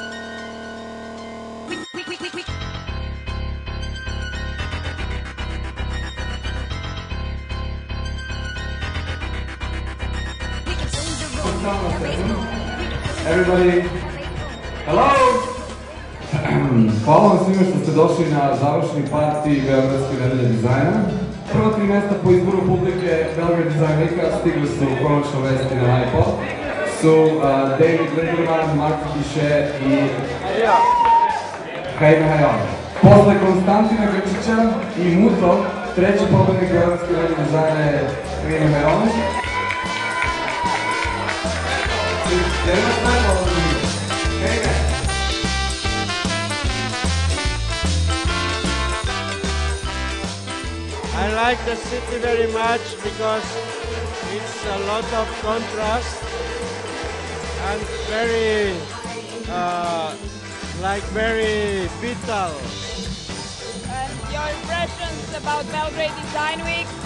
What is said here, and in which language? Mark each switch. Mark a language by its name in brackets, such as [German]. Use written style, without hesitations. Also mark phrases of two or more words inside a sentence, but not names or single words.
[English] Everybody, hello! [Serbian] Hvala vam svima što ste došli na završni partij Beogradske nedelje dizajna. Prva 3 mesta po izboru publike Belgrade Design Weeka stigli su konačno vesti na iPod. Su David Linderman, Mark Piše i Jaime Hayon. Posle Konstantina Grčića i Muto, treći pobednik Beogradske nedelje dizajna je Jaime Hayon. [English] I like the city very much because it's a lot of contrast and very very vital. And your impressions about Belgrade Design Week?